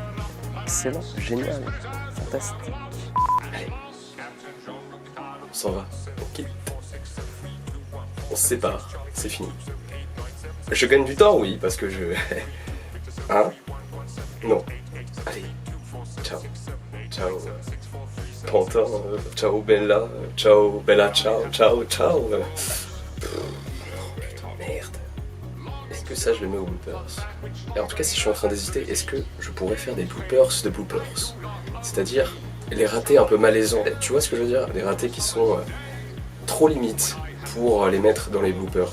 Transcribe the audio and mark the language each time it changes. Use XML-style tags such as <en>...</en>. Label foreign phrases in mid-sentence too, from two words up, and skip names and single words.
<fr>Excellent, génial, fantastique. Allez. On s'en va. Ok. On se sépare, c'est fini. Je gagne du temps, oui, parce que je... Hein? Non. Allez.</fr> <it>Ciao. Ciao. Pantin. Ciao Bella. Ciao Bella. Ciao. Ciao. Ciao.</it> <fr>Putain, merde. Est-ce que ça je le mets aux bloopers? Et en tout cas, si je suis en train d'hésiter, est-ce que je pourrais faire des bloopers de bloopers? C'est-à-dire les ratés un peu malaisants. Tu vois ce que je veux dire? Les ratés qui sont trop limites pour les mettre dans les bloopers.</fr>